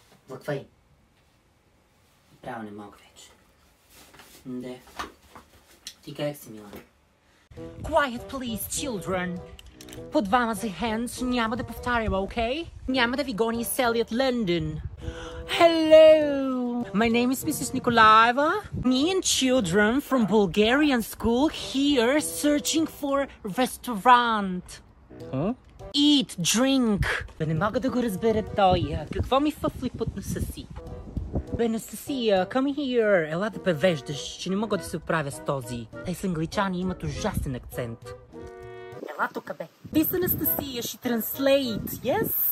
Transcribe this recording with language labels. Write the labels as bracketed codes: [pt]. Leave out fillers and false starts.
[bg] Лъквай. Право не мога вече. Да. Ти как си, мила? [en] Quiet, please, children. [bg] По 2 за hands, няма да повтарям, okay? Няма да ви гони из целият Лондон. [en] Hello! My name is Mrs. Nikolaeva. Me and children from Bulgarian school here searching for restaurant. Huh? Eat, drink. [bg] Бе, не мога да го разбера той. Какво ми фъфли под носа си? Бе, Анастасия, [en] come here. [bg] Ела да превеждаш, че не мога да се оправя с този. Те са англичани, имат ужасен акцент. Ела тук, бе. [en] This Анастасия, she translate, yes?